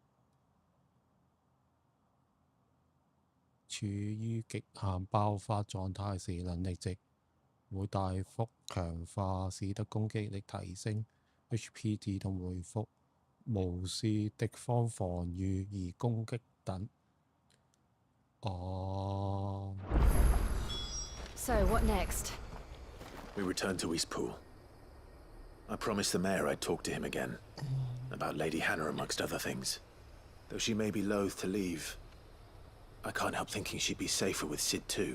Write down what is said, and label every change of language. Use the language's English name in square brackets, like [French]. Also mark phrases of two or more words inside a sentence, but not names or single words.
[Chinese] 處於極限爆發狀態時，能力值會大幅強化，使得攻擊力提升、HP 自動回復、無視敵方防禦而攻擊等。哦。 [English] So, what next? We return to Eastpool. I promised the mayor I'd talk to him again. About Lady Hannah amongst other things. Though she may be loath to leave, I can't help thinking she'd be safer with Sid too.